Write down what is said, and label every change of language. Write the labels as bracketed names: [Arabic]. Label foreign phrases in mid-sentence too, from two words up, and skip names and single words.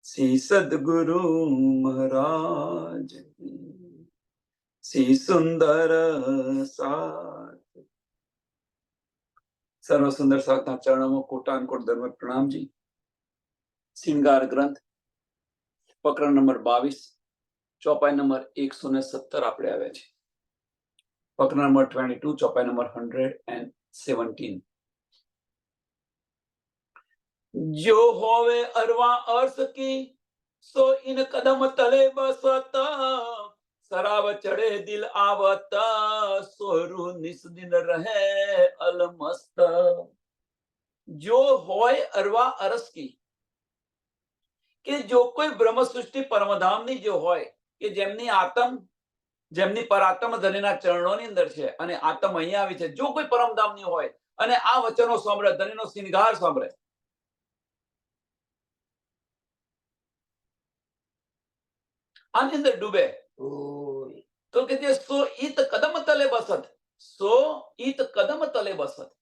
[Gujarati] શ્રી સદગુરુ મહારાજ શ્રી સુંદર સાથ સર્વ સુંદર સાથના ચરણોમાં કોટાનકોટ ધર્મ પ્રણામજી. શ્રીંગાર ગ્રંથ પ્રકરણ નંબર 22 ચોપાઈ નંબર 117 આપણે આવ્યા છે. પ્રકરણ નંબર 22 ચોપાઈ નંબર 117. [Hindi] जो होवे अरवा अर्थ की सो इन कदम तले बसत शराब चढ़े दिल आवत सोरू निस दिन रहे अलमस्त. जो होय अरवा अरस की [Gujarati] કે જો કોઈ બ્રહ્મ સૃષ્ટિ પરમધામની જો હોય કે જેમની આત્મ જેમની પરાત્મ ધણીના ચરણોની અંદર છે અને આત્મ અહીંયા આવી છે, જો કોઈ પરમધામની હોય અને આ વચનો સાંભળે, ધણીનો શ્રીંગાર સાંભળે, આની અંદર ડૂબે તો કે જે [Hindi] सो इत कदम तले बसत, सो इत कदम तले बसत.